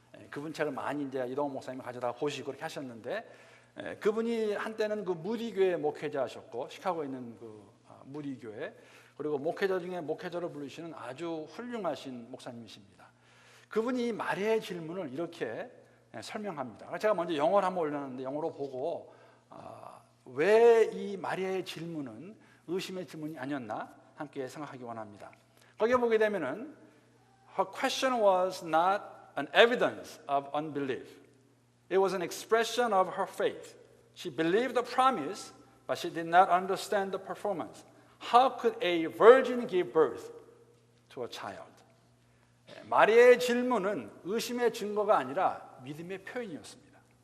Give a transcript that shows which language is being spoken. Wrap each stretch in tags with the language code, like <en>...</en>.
<ko>그분 책을 많이 이제 이동원 목사님이 가져다가 보시고 그렇게 하셨는데 그분이 한때는 그 무디 교회 목회자셨고 시카고에 있는 그 무디 교회, 그리고 목회자 중에 목회자로 부르시는 아주 훌륭하신 목사님이십니다. 그분이 이 마리아의 질문을 이렇게 설명합니다. 제가 먼저 영어를 한번 올렸는데 영어로 보고 왜 이 마리아의 질문은 의심의 질문이 아니었나 함께 생각하기 원합니다. 거기에 보게 되면은</ko> <en>her question was not an evidence of unbelief. It was an expression of her faith. She believed the promise, but she did not understand the performance. How could a virgin give birth to a child?</en> <ko>마리아의 질문은 의심의 증거가 아니라 믿음의 표현이었습니다.</ko>